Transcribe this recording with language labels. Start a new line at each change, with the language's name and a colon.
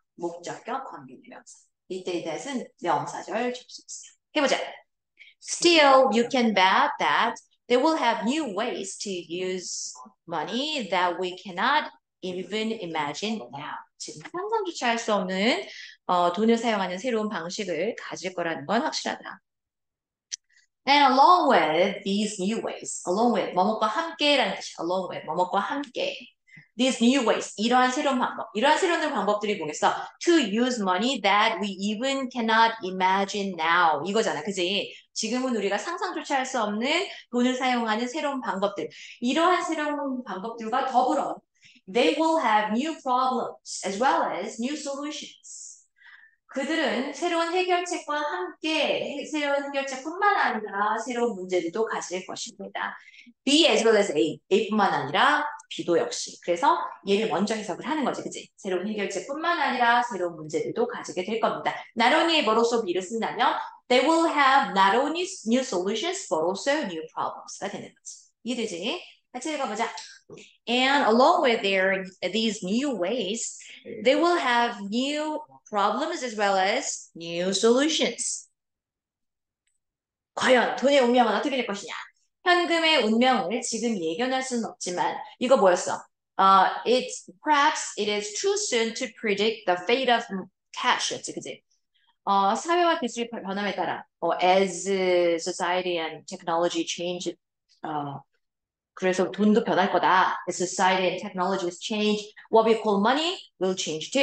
Korean: 목적격 관계대명사. 이때의 that은 명사절 접속사. 해보자.
English: Still you can bet that they will have new ways to use money that we cannot even imagine now.
Korean: 지금 상상조차 할 수 없는 돈을 사용하는 새로운 방식을 가질 거라는 건 확실하다.
English: And along with these new ways, along with
Korean: 뭐뭐과 함께라는 뜻이야.
English: Along with
Korean: 뭐뭐과 함께.
English: These new ways,
Korean: 이러한 새로운 방법들이 뭐겠어?
English: To use money that we even cannot imagine now.
Korean: 이거잖아, 그지? 지금은 우리가 상상조차 할 수 없는 돈을 사용하는 새로운 방법들. 이러한 새로운 방법들과 더불어
English: they will have new problems as well as new solutions.
Korean: 그들은 새로운 해결책과 함께 새로운 해결책뿐만 아니라 새로운 문제들도 가질 것입니다.
English: B as well as A,
Korean: A뿐만 아니라 B도 역시. 그래서 얘를 먼저 해석을 하는 거지, 그치? 새로운 해결책뿐만 아니라 새로운 문제들도 가지게 될 겁니다.
English: Not only but also
Korean: B를 쓴다면
English: they will have not only new solutions but also new problems가
Korean: 되는 거지. 이해되지? 같이 읽어보자.
English: And along with these new ways, they will have new problems as well as new solutions.
Korean: 과연 돈의 운명은 어떻게 될 것이냐? 현금의 운명을 지금 예견할 수는 없지만 이거 뭐였어?
English: Perhaps it is too soon to predict the fate of cash였지,
Korean: 그지? 사회와 기술의 변함에 따라
English: as society and technology change,
Korean: 그래서 돈도 변할 거다.
English: As society and technologies change, what we call money will change too.